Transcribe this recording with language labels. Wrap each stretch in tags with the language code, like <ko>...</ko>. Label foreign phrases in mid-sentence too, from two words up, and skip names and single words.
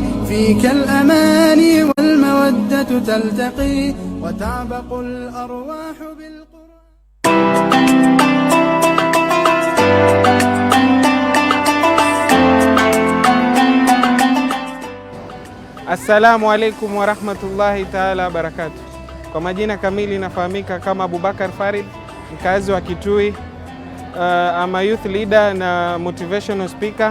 <ar>فيك الأماني والمودة تلتقي وتعبق الأرواح بالقرآن. السلام عليكم ورحمة الله تعالى وبركاته.</ar> <sw>Kwa majina kamili nafahamika kama Abubakar Farid, mkazi wa Kitui, ama</sw> <en>youth leader</en> <sw>na</sw> <en>motivational speaker.</en>